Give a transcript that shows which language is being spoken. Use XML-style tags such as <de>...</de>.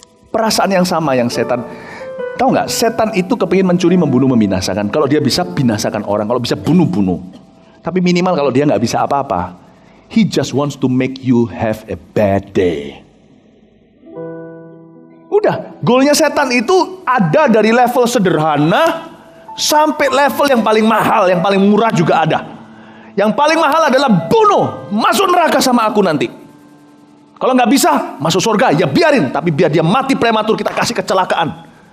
<id>Perasaan yang sama yang setan. Tahu nggak? Setan itu kepingin mencuri, membunuh, membinasakan. Kalau dia bisa binasakan orang, kalau bisa bunuh. Tapi minimal kalau dia nggak bisa apa-apa,</id> <en>he just wants to make you have a bad day.</en> <id>Udah, goalnya setan itu ada dari level sederhana sampai level yang paling mahal, yang paling murah juga ada. Yang paling mahal adalah bunuh, masuk neraka sama aku nanti. Kalau nggak bisa masuk surga, ya biarin, tapi biar dia mati prematur, kita kasih kecelakaan.</id>